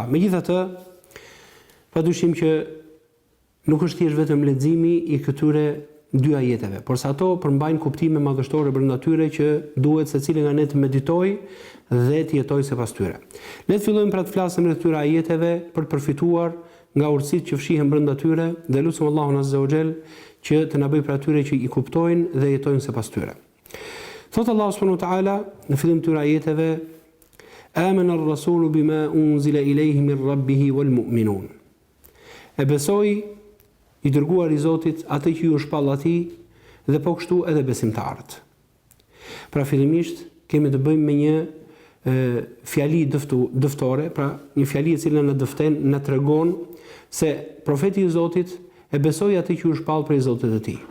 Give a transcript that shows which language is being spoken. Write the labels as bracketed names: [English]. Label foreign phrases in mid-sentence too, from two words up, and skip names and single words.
[Albanian] Megjithatë, padyshim që nuk është thjesht vetëm leximi I këtyre 2 ajeteve, por sa ato përmbajnë kuptime madhështore brenda tyre që duhet secili nga ne të meditojë dhe të jetojë sipas tyre. Le të fillojmë pra të flasim rreth këtyre ajeteve për të përfituar nga urtësitë që fshihen brenda tyre dhe lutem Allahun [Arabic] عز وجل [Albanian] që të na bëjë për atyre që I kuptojnë dhe jetojnë sipas tyre. Thot Allahu [Arabic] سبحانه وتعالى [Albanian] në fillim të këtyre ajeteve: [Arabic] "آمن الرسول بما أنزل إليه من ربه والمؤمنون." [Albanian] E besoi I dërguar I Zotit atë që ju shpall atij dhe po kështu edhe besimtarët. Pra fillimisht kemi të bëjmë me një fjali dëftore, pra një fjali e cila na dëfton, na tregon se profeti I Zotit e besoi atë që ju shpall prej Zotit të tij.